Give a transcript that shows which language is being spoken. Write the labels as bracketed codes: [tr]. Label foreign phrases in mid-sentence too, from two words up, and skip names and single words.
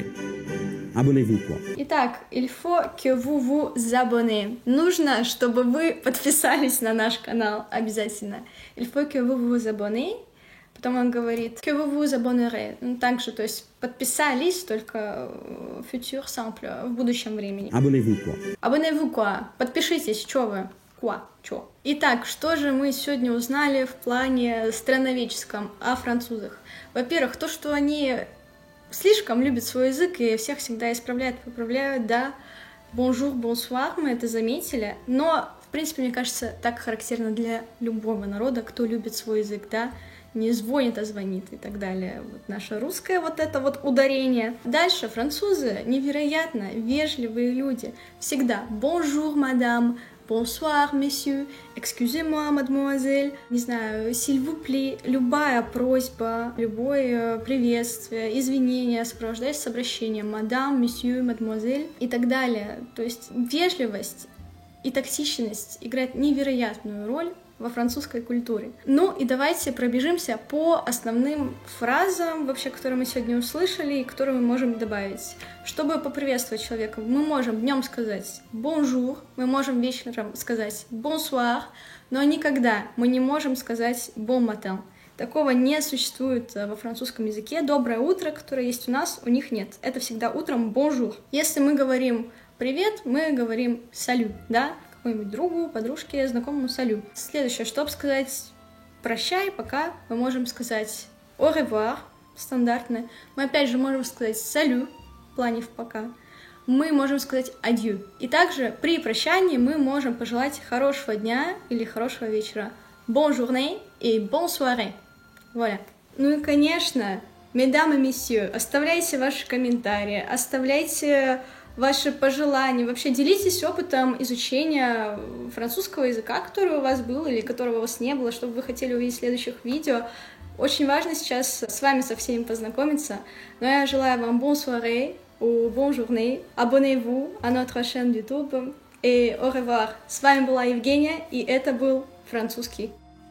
[fr] Abonnez-vous, quoi. Итак, il faut que vous vous abonnez. [ru] Нужно, чтобы вы подписались на наш канал обязательно. [fr] Il faut que vous vous abonnez. [ru] Потом он говорит [fr] que vous vous abonnerez. [ru] Ну, также, то есть подписались, только [fr] futur simple, [ru] в будущем времени. [fr] Abonnez-vous, quoi. Abonnez-vous, quoi. [ru] Подпишитесь, чё вы? Quoi? Чё? Итак, что же мы сегодня узнали в плане страноведческом о французах? Во-первых, то, что они слишком любят свой язык и всех всегда исправляют, поправляют, да. [fr] Bonjour, bonsoir, [ru] мы это заметили. Но, в принципе, мне кажется, так характерно для любого народа, кто любит свой язык, да. Не звонит, а звонит и так далее. Вот наше русское вот это вот ударение. Дальше французы невероятно вежливые люди. [fr] Всегда bonjour, madame, bonsoir, monsieur, excusez-moi, mademoiselle, [ru] не знаю, [fr] s'il vous plaît, [ru] любая просьба, любое приветствие, извинение сопровождается с обращением [fr] madame, monsieur, mademoiselle [ru] и так далее. То есть вежливость и тактичность играют невероятную роль во французской культуре. Ну и давайте пробежимся по основным фразам, вообще, которые мы сегодня услышали и которые мы можем добавить. Чтобы поприветствовать человека, мы можем днем сказать bonjour, мы можем вечером сказать bonsoir, но никогда мы не можем сказать [fr] bon matin. [ru] Такого не существует во французском языке. Доброе утро, которое есть у нас, у них нет. Это всегда утром bonjour. Если мы говорим привет, мы говорим salut, да? Какому-нибудь другу, подружке, знакомому салют. Следующее, чтобы сказать прощай, пока, мы можем сказать [fr] au revoir, [ru] стандартно. Мы опять же можем сказать salut, в плане в пока. Мы можем сказать adieu. И также при прощании мы можем пожелать хорошего дня или хорошего вечера. [fr] Bonne journée et bonne soirée. Voilà. [ru] Ну и, конечно, [fr] mesdames et messieurs, [ru] оставляйте ваши комментарии, оставляйте ваши пожелания, вообще делитесь опытом изучения французского языка, который у вас был или которого у вас не было, что бы вы хотели увидеть в следующих видео. Очень важно сейчас с вами со всеми познакомиться. Но я желаю вам [fr] bonne soirée ou bonne journée. Abonnez-vous à notre chaîne YouTube et au revoir. [ru] С вами была Евгения, и это был французский.